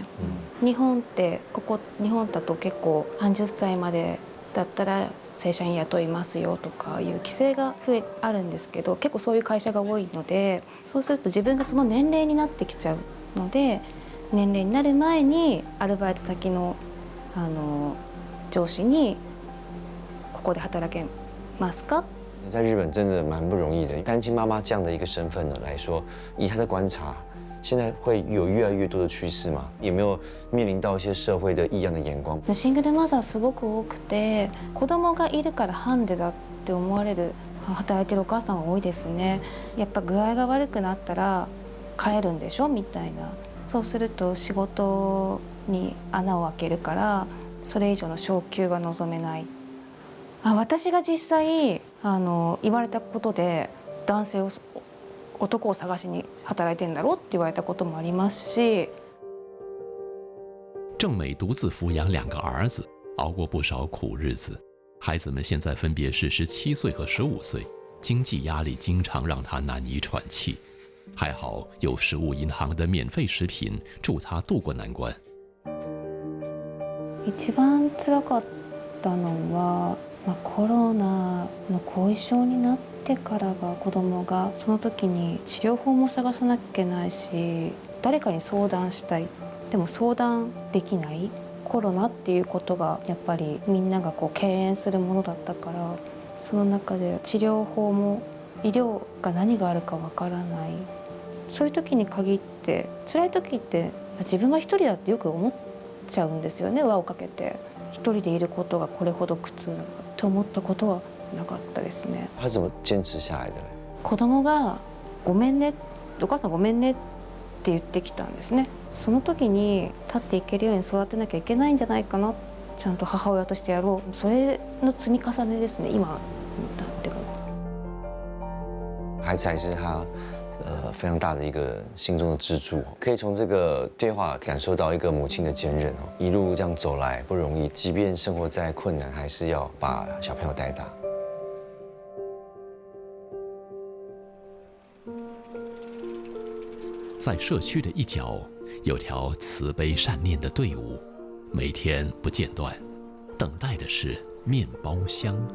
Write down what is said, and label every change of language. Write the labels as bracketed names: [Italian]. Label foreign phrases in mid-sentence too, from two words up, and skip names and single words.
[Japanese] 日本って日本だと結構30歳までだったら正社員雇いますよとかいう規制があるんですけど、結構そういう会社が多いので、そうすると自分がその年齢になってきちゃうので、年齢になる前にアルバイト先の上司にここで働けますか？ [Chinese] 在日本真的蛮不容易的。单亲妈妈这样的一个身份呢来说，以她的观察，现在会有越来越多的趋势吗？有没有面臨到一些社会的異樣的眼光？ [Japanese] シングルマザーすごく多くて、子供がいるからハンデだって思われる働いてるお母さんが多いですね。やっぱ具合が悪くなったら帰るんでしょみたいな。そうすると仕事に穴を開けるからそれ以上の昇給が望めない。私が実際言われたことで男を探しに働いてんだろうって言われたこともありますし。 [Chinese] 郑美独自抚养2个儿子，熬过不少苦日子。孩子们现在分别是17岁和15岁，经济压力经常让她难以喘气。还好有食物银行的免费食品助她渡过难关。 [Japanese] 一番辛かったのは、コロナの後遺症になってからが子供が、その時に治療法も探さなきゃいけないし、誰かに相談したい、でも相談できない。コロナっていうことがやっぱりみんなが敬遠するものだったから、その中で治療法も医療が何があるかわからない。そういう時に限って辛い時って自分は一人だってよく思っちゃうんですよね。輪をかけて一人でいることがこれほど苦痛だと思ったことはなかったですね。 [Chinese] 他怎么坚持下来的？ [Japanese] 子供がごめんね、お母さんごめんねって言ってきたんですね。その時に立っていけるように育てなきゃいけないんじゃないかな、ちゃんと母親としてやろう。それの積み重ねですね。今だっても。 [Chinese] 孩子还是他非常大的一个心中的支柱，可以从这个对话感受到一个母亲的坚韧哦，一路这样走来不容易，即便生活再困难，还是要把小朋友带大。在社区的一角，有条慈悲善念的队伍，每天不间断，等待的是面包箱。